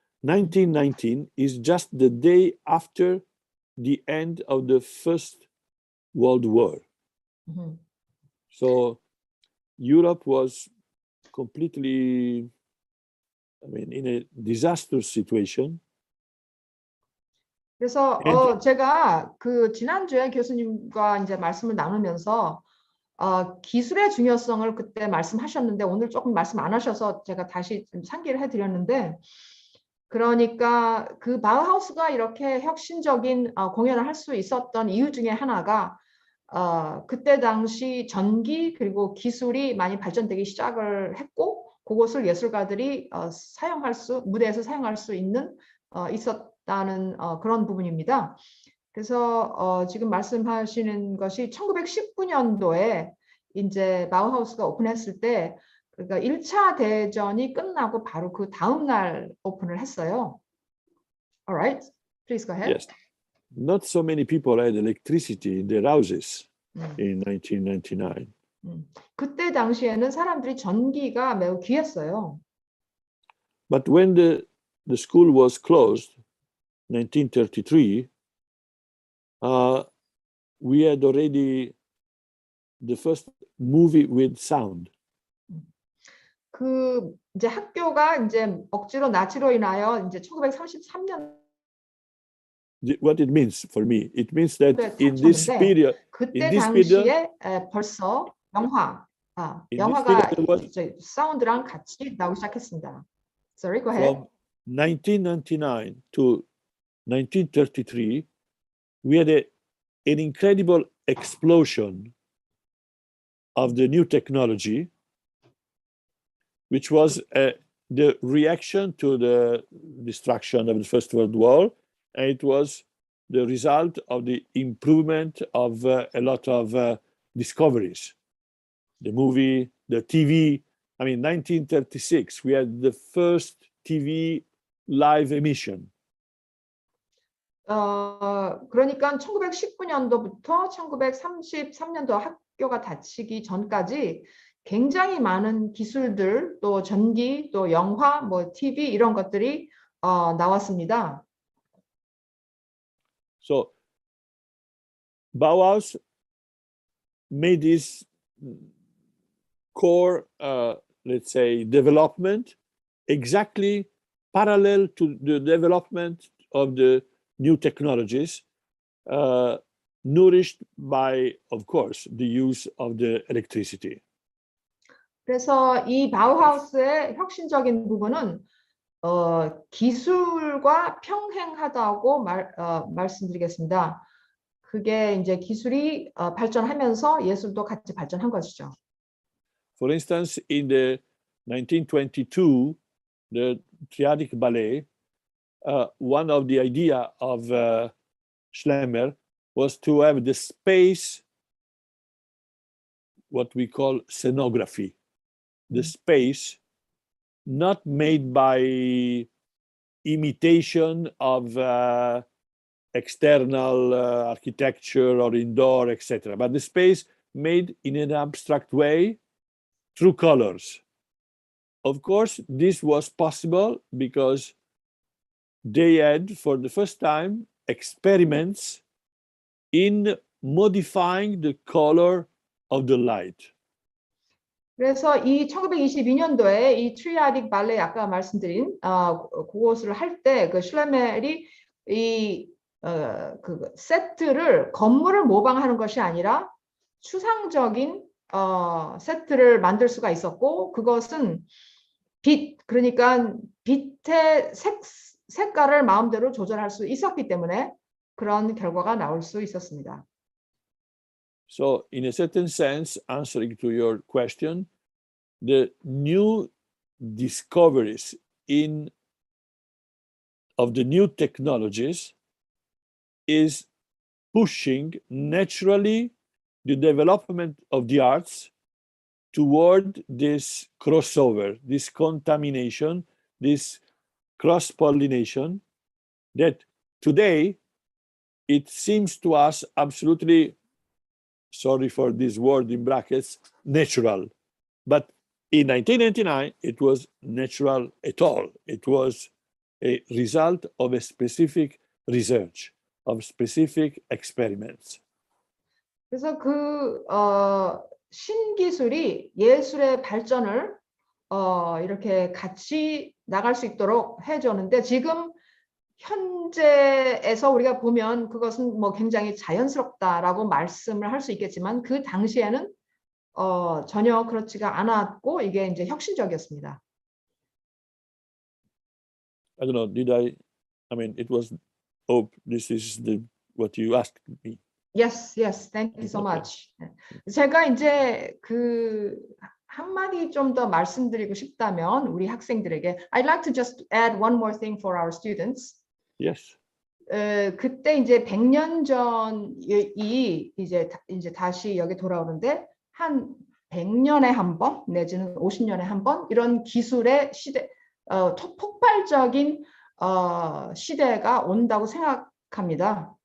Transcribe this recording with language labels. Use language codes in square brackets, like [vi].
[en] 1919 is just the day after the end of the First World War. So Europe was completely, in a disastrous situation. [ko] 그래서 제가 그 지난주에 교수님과 이제 말씀을 나누면서 기술의 중요성을 그때 말씀하셨는데 오늘 조금 말씀 안 하셔서 제가 다시 좀 상기를 해드렸는데 그러니까 그 바우하우스가 이렇게 혁신적인 공연을 할 수 있었던 이유 중에 하나가 그때 당시 전기 그리고 기술이 많이 발전되기 시작을 했고 그것을 예술가들이 무대에서 사용할 수 있었다는 그런 부분입니다. 그래서 지금 말씀하시는 것이 1919년도에 이제 바우하우스가 오픈했을 때 그러니까 1차 대전이 끝나고 바로 그 다음 날 오픈을 했어요. [en] All right, please go ahead. Yes. Not so many people had electricity in their houses in 1999. [ko] 그때 당시에는 사람들이 전기가 매우 귀했어요. [en] But when the school was closed, 1933, we had already the first movie with sound. [ko] 그 이제 학교가 이제 억지로 나치로 인하여 이제 1933년 [en] What it means for me, it means that in this period, [ko] 그때 당시에 벌써 영화 [en] In this [ko] 영화가 [en] period was [ko] 사운드랑 같이 나오기 시작했습니다. [en] Sorry, go ahead. from 1999 to 1933, we had an incredible explosion of the new technology, which was the reaction to the destruction of the First World War, and it was the result of the improvement of a lot of discoveries. The movie, the TV. I mean, 1936, we had the first TV live emission. [ko] 그러니까 1919년도부터 1933년도 학교가 닫히기 전까지 굉장히 많은 기술들, 또 전기, 또 영화, 뭐 TV 이런 것들이 나왔습니다. [en] So Bauhaus made this core, let's say, development exactly parallel to the development of the new technologies, nourished by, of course, the use of the electricity. [ko] 그래서 이 바우하우스의 혁신적인 부분은 기술과 평행하다고 말씀드리겠습니다. 그게 이제 기술이 발전하면서 예술도 같이 발전한 것이죠. [en] For instance, in the 1922, the Triadic Ballet, one of the idea of Schlemmer was to have the space, what we call scenography, the space not made by imitation of external architecture or indoor, etc., but the space made in an abstract way through colors. Of course, this was possible because they had, for the first time, experiments in modifying the color of the light. [ko] 그래서 이 1922년도에 이 트리아딕 발레 아까 말씀드린 그것을 할 때 그 슐레멜이 이 그 세트를 건물을 모방하는 것이 아니라 추상적인 세트를 만들 수가 있었고, 그것은 빛, 그러니까 빛의 색깔을 마음대로 조절할 수 있었기 때문에 그런 결과가 나올 수 있었습니다. [en] So, in a certain sense, answering to your question, the new discoveries of the new technologies is pushing naturally the development of the arts toward this crossover, this contamination, this cross-pollination that today it seems to us absolutely, sorry for this word in brackets, natural. But in 1999, it was natural at all. It was a result of a specific research, of specific experiments. [ko] 그래서 그 신기술이 예술의 발전을 이렇게 같이 나갈 수 있도록 해줬는데, 지금 현재에서 우리가 보면 그것은 뭐 굉장히 자연스럽다라고 말씀을 할 수 있겠지만, 그 당시에는 전혀 그렇지가 않았고 이게 이제 혁신적이었습니다. [en] I don't know, I mean, it was, this is what you asked me. Yes, thank you so much. [ko] 제가 이제 그 한마디 좀 더 말씀드리고 싶다면 우리 학생들에게, [en] I'd like to just add one more thing for our students. Yes. [ko] 그때 이제 100년 전이 이제 다시 여기 돌아오는데, 한 100년에 한 번 내지는 50년에 한 번 이런 기술의 시대, 폭발적인 시대가 온다고 생각합니다.